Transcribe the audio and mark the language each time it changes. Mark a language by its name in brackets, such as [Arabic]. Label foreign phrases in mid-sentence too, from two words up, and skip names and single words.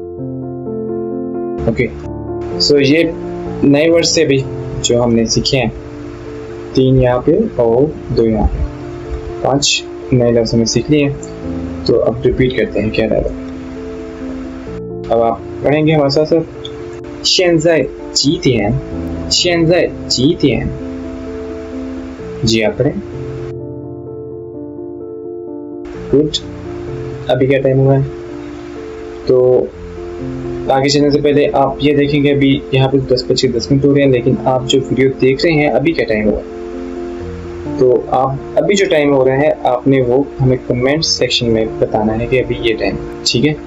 [Hindi] ओके, सो ये नए वर्ड से भी जो हमने सीखे हैं, 3 यहाँ पे और 2 यहाँ पे, 5 नए लफ्ज़ हमने सीख लिए हैं। तो अब रिपीट करते हैं क्या डायलॉग। अब आप पढ़ेंगे हमारे साथ साथ। [Chinese] 现在几点，现在几点， [Hindi] जी आप पढ़ें। गुड, अभी क्या टाइम हुआ है? तो आगे चलने से पहले आप ये देखेंगे अभी यहाँ पे 10:25 हो रहे हैं, लेकिन आप जो वीडियो देख रहे हैं अभी क्या टाइम हुआ। तो आप अभी जो टाइम हो रहा है आपने वो हमें [English] comment section [Hindi] में बताना है कि अभी ये टाइम, ठीक है।